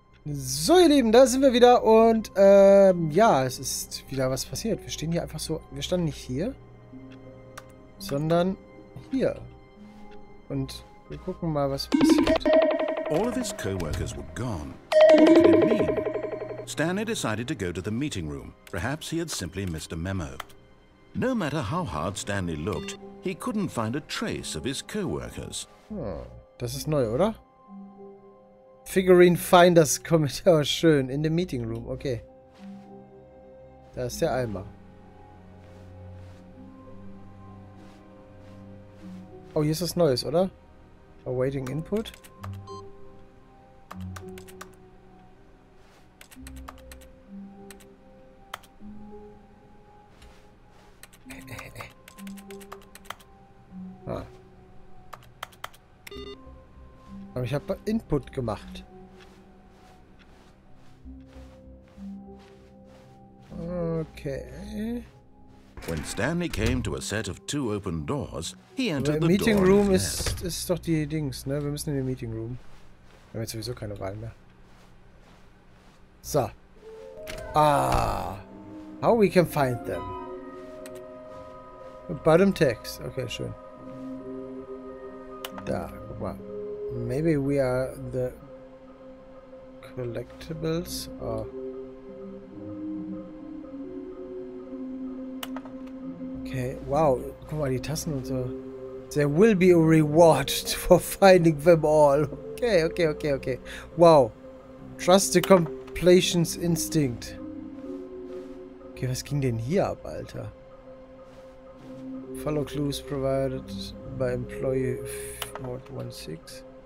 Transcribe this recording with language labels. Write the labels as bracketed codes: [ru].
[de] So, ihr Lieben, da sind wir wieder und ja, es ist wieder was passiert. Wir stehen hier einfach so, wir standen nicht hier, sondern hier. Und wir gucken mal, was passiert. [en] All of his co-workers were gone. What could it mean? Stanley decided to go to the meeting room. Perhaps he had simply missed a memo. No matter how hard Stanley looked, he couldn't find a trace of his co-workers. [de] Oh, das ist neu, oder? Figurine Finders Kommentar, schön. [en] In the meeting room, okay. [de] Da ist der Eimer. Oh, hier ist was Neues, oder? [en] Awaiting Input. Ah. [de] Aber ich habe Input gemacht. Okay. [en] When Stanley came to a set of 2 open doors, he entered the Meeting door Room on his left. [de] ist doch die Dings, ne? Wir müssen in den Meeting Room. Wir haben jetzt sowieso keine Wahl mehr. [en] So. Ah. How we can find them. Bottom text. Okay, schön. [de] Da, guck mal. [en] Maybe we are the collectibles. Oh. Okay, wow. [de] Guck mal, die Tassen und so. [en] There will be a reward for finding them all. Okay. Wow. Trust the completion's instinct. Okay, [de] was ging denn hier ab, Alter? [en] Follow clues provided by employee 416.